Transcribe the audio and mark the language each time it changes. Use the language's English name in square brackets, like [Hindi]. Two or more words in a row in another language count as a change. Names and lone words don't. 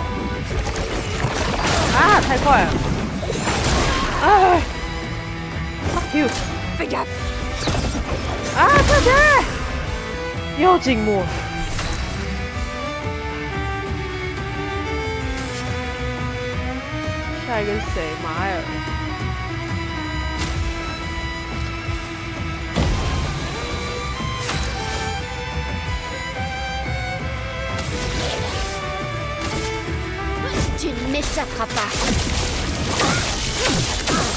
[Chinese] Ah, 太快了！哎 ， [English] fuck you！ [French] Fais gaffe! [Chinese] 啊，快点！又静默。下一个是谁？马埃尔。 [French] Tu ne m'échapperas pas.